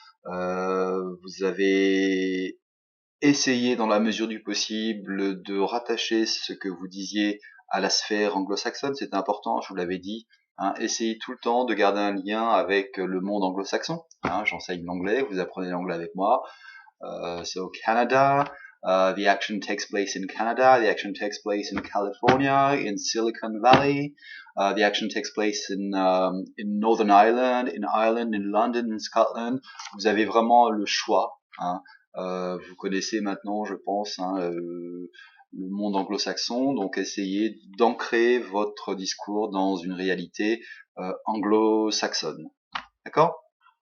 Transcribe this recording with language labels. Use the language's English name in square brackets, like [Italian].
[French] Vous avez essayé, dans la mesure du possible, de rattacher ce que vous disiez à la sphère anglo-saxonne. C'était important, je vous l'avais dit. Hein, essayez tout le temps de garder un lien avec le monde anglo-saxon. Hein, j'enseigne l'anglais, vous apprenez l'anglais avec moi. [English] So Canada, the action takes place in Canada, the action takes place in California, in Silicon Valley, the action takes place in Northern Ireland, in London, in Scotland. [French] Vous avez vraiment le choix. Hein. Vous connaissez maintenant, je pense, hein, le monde anglo-saxon, donc essayez d'ancrer votre discours dans une réalité anglo-saxonne. D'accord ?